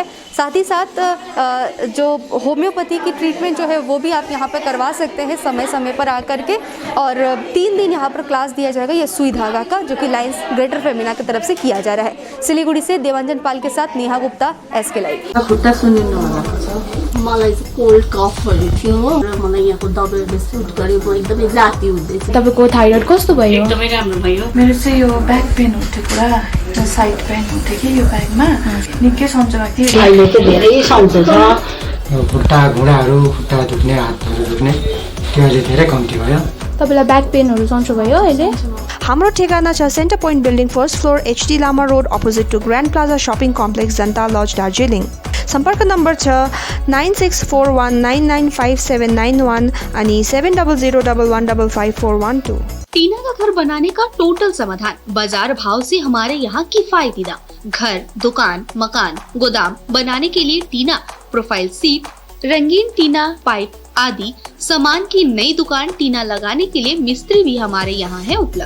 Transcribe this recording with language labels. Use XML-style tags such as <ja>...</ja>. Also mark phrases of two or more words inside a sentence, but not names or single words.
<hi>साथ ही साथ जो होम्योपैथी की ट्रीटमेंट जो है वो भी आप यहाँ पर करवा सकते हैं समय समय पर आकर के। और 3 दिन यहाँ पर क्लास दिया जाएगा ये सुई धागा का, जो कि लाइंस ग्रेटर फेमिना की तरफ से किया जा रहा है। सिलीगुड़ी से देवांजन पाल के साथ नेहा गुप्ता, SK लाइव।</hi> <ne>मलाई</ne> <en>cold cough</en> <ne>भएको थियो र मलाई यहाँको दबाईले सुट गर्यो, म एकदमै जाति हुँदै थिएँ। तपाईँको थाइरोइड कस्तो भयो? एकदमै राम्रो भयो। मेरो चाहिँ यो</ne> <en>back pain</en> <ne>हुन्थ्यो, पुरा</ne> <en>side pain</en> <ne>हुन्थ्यो कि यो ब्याकमा, निकै सन्चो भएको थियो। अहिले चाहिँ धेरै सन्चो छ। खुट्टा घुँडाहरू, खुट्टा दुख्ने, हातहरू दुख्ने त्यो अहिले धेरै कम्ती भयो। तपाईँलाई</ne> <en>back pains</en> <ne>सन्चो भयो अहिले? हाम्रो ठेगाना छ सेन्टर पोइन्ट बिल्डिङ</ne> <en>first floor</en> <ne>HD लामा रोड</ne> <en>opposite to</en> <ne>ग्रान्ड प्लाजा सपिङ कम्प्लेक्स जनता लज दार्जिलिङ। सम्पर्क नम्बर छ 9641995791 अनि 7001155412।</ne> <hi>टीना का घर बनाने का टोटल समाधान बाजार भाव से हमारे यहाँ किफायती दाम। घर, दुकान, मकान, गोदाम बनाने के लिए टीना,</hi> <en>profile sheet,</en> <hi>रंगीन टीना, पाइप आदि सामान की नई दुकान टीना लगाने के लिए मिस्त्री भी हमारे यहाँ है उपलब्ध।</hi>